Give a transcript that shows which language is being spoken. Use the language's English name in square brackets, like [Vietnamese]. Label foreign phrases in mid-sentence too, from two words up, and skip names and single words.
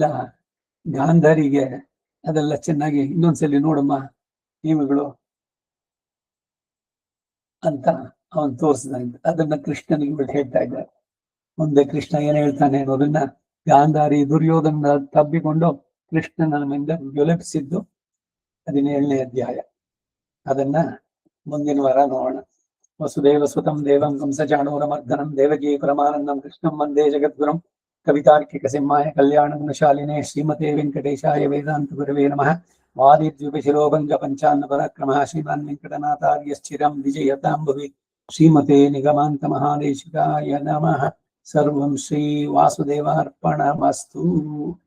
[Kannada] ಗಾಂಧಾರಿಗೆ ಅದೆಲ್ಲ ಚೆನ್ನಾಗಿ ಇನ್ನೊಂದ್ಸಲಿ ನೋಡಮ್ಮ ನೀವುಗಳು ಅಂತ ಅವನ್ ತೋರಿಸಿದ. ಅದನ್ನ ಕೃಷ್ಣನಿಗೆ ಹೇಳ್ತಾ ಇದ್ದಾರೆ. ಮುಂದೆ ಕೃಷ್ಣ ಏನ್ ಹೇಳ್ತಾನೆ ಅನ್ನೋದನ್ನ ಗಾಂಧಾರಿ ದುರ್ಯೋಧನ ತಬ್ಬಿಕೊಂಡು ಕೃಷ್ಣನ ಮೇಲೆ ಜ್ವಲಿಸಿದ್ದು 17ನೇ ಅಧ್ಯಾಯ. ಅದನ್ನ ಮುಂದಿನ ವಾರ ನೋಡೋಣ. [Sanskrit] ವಸುದೇವ ಸುತಂ ದೇವಂ ಕಂಸಚಾಣೂರಮರ್ದನಂ ದೇವಕೀ ಪರಮಾನಂದಂ ಕೃಷ್ಣಂ ವಂದೇ ಜಗದ್ಗುರುಂ ಕವಿತಾರ್ಕಿಕ ಸಿಂಹಾಯ ಕಲ್ಯಾಣ ಗುಣಶಾಲಿನೇ ಶ್ರೀಮತೆ ವೆಂಕಟೇಶಾಯ ವೇದಾಂತ ಗುರವೇ ನಮಃ. ವಾದಿದ್ಯುಪಶಿರೋಭಂಗ ಪಂಚಾನ್ನ ಪರಾಕ್ರಮಃ ಶ್ರೀಮಾನ್ ವೆಂಕಟನಾಥಾರ್ಯಶ್ಚಿರಂ ವಿಜಯತಾಂ ಭುವಿ. ಶ್ರೀಮತೆ ನಿಗಮಾಂತ ಮಹಾದೇಶಿಕಾಯ ನಮಃ. ಸರ್ವಂ ಶ್ರೀ ವಾಸುದೇವಾರ್ಪಣಮಸ್ತು.